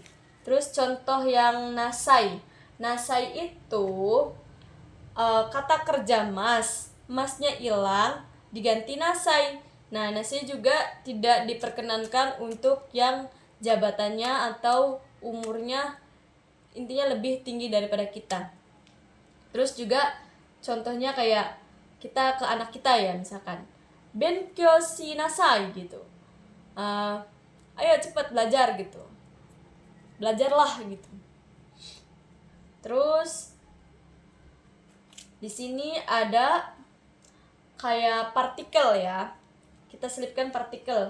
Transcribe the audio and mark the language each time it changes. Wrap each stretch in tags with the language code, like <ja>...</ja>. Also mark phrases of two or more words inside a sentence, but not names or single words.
<id>Terus contoh yang nasai. Nasai itu kata kerja masnya hilang diganti nasai. Nah, nasai juga tidak diperkenankan untuk yang jabatannya atau umurnya intinya lebih tinggi daripada kita. Terus juga contohnya kayak kita ke anak kita ya, misalkan</id> <ja>勉強 し なさい</ja> <id>gitu, ayo cepat belajar gitu, belajarlah gitu. Terus di sini ada kayak partikel ya, kita selipkan partikel.</id>